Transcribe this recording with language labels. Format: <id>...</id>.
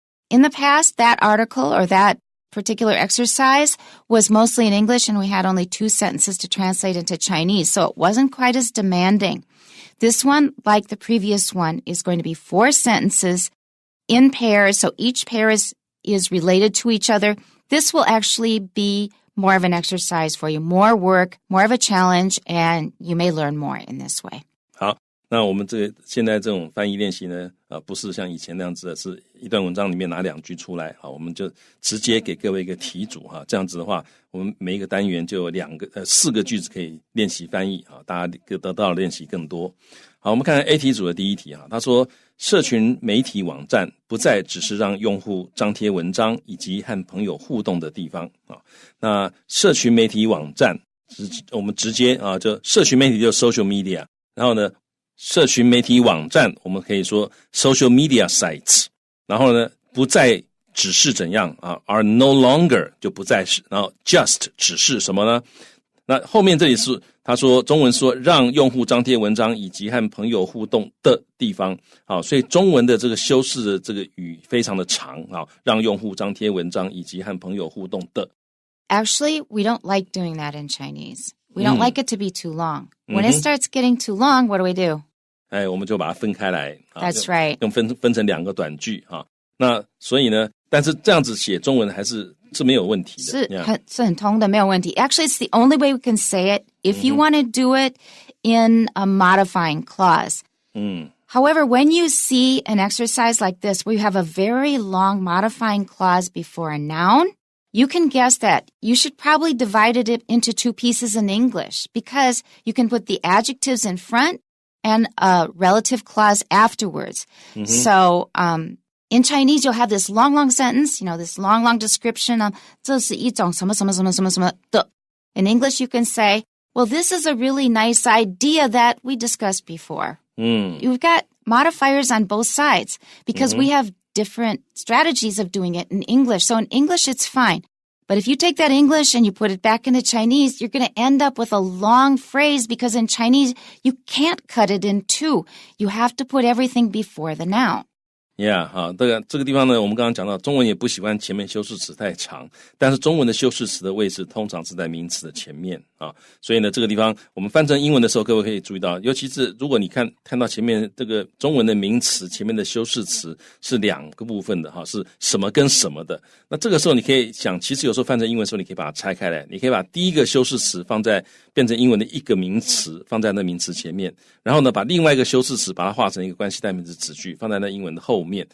<en>In the past, that article or that particular exercise was mostly in English, and we had only 2 sentences to translate into Chinese, so it wasn't quite as demanding. This one, like the previous one, is going to be 4 sentences in pairs, so each pair is related to each other. This will actually be more of an exercise for you, more work, more of a challenge, and you may learn more in this way.</en> <zh>好，那我们现在这种翻译练习呢，不是像以前那样子的，是一段文章里面拿2句出来，好，我们就直接给各位一个题组哈，这样子的话，我们每一个单元就有4个句子可以练习翻译啊，大家得到的练习更多。好，我们看看 A 题组的第一题哈，他说社群媒体网站不再只是让用户张贴文章以及和朋友互动的地方啊。那社群媒体网站我们直接啊，就社群媒体就 social media， 然后呢社群媒体网站我们可以说</zh> <en>social media sites，</en> <zh>然后呢不再只是怎样啊</zh> <en>are no longer</en> <zh>就不再是，然后 just 只是什么呢？那后面这里是他说中文说让用户张贴文章以及和朋友互动的地方，好，所以中文的这个修饰的这个语非常的长啊，让用户张贴文章以及和朋友互动的。</zh> <en>Actually, we don't like doing that in Chinese. We don't like it to be too long. When it starts getting too long, what do?</en> <zh>我们就把它分开来。</zh> <en>That's right.</en> <zh>用分成2个短句哈。那所以呢，但是这样子写中文还是没有问题的，是很通的，没有问题。</zh> <en>Actually, it's the only way we can say it if you want to do it in a modifying clause. However, when you see an exercise like this where you have a very long modifying clause before a noun, you can guess that you should probably divide it into 2 pieces in English because you can put the adjectives in front and a relative clause afterwards. So, in Chinese, you'll have this long sentence, this long description of</en> <zh>这是一种什么什么什么什么什么的.</zh> <en>In English, you can say, well, this is a really nice idea that we discussed before. You've got modifiers on both sides because we have different strategies of doing it in English. So in English, it's fine. But if you take that English and you put it back into Chinese, you're going to end up with a long phrase because in Chinese, you can't cut it in 2. You have to put everything before the noun.</en> <zh>Yeah, 好，这个地方呢，我们刚刚讲到，中文也不喜欢前面修饰词太长，但是中文的修饰词的位置通常是在名词的前面啊，所以呢，这个地方我们翻成英文的时候，各位可以注意到，尤其是如果你看到前面这个中文的名词前面的修饰词是2个部分的哈，是什么跟什么的，那这个时候你可以想，其实有时候翻成英文的时候，你可以把它拆开来，你可以把第一个修饰词变成英文的一个名词，放在那名词前面，然后呢，把另外一个修饰词把它化成一个关系代名词子句，放在那英文的后面。</zh>